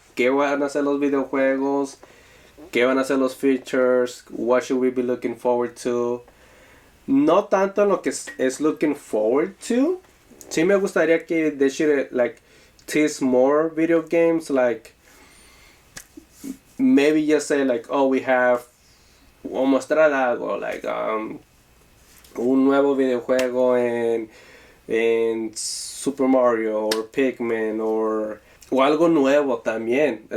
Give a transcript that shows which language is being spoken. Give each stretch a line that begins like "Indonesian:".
Spanish: ¿Qué van a hacer los videojuegos? ¿Qué van a hacer los features?
English: What should we be looking forward to?
Spanish: No tanto en lo que es
English: looking forward to.
Spanish: Sí me gustaría que
English: they should tease more video games, maybe just say we have,
Spanish: o mostrar algo, un nuevo videojuego en Super Mario o Pikmin o algo nuevo también.